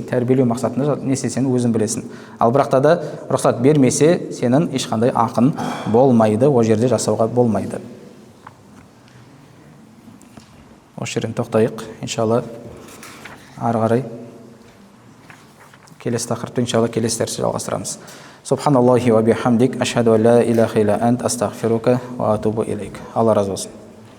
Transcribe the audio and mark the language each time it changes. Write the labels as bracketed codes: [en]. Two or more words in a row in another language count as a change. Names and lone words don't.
[kk] Тәрбиелеу мақсатында не істесең өзің білесің. Ал бірақ та да рұқсат бермесе, сенің ешқандай ақын болмайды, о жерде жасауға болмайды. Осы жерден тоқтайық, иншалла. Ары қарай келесі тақырыпты иншалла келесі дәрісте жалғастырамыз. [ar] سبحان الله وبحمدك أشهد أن لا إله إلا أنت أستغفرك وأتوب إليك. [kk] Алла разы болсын.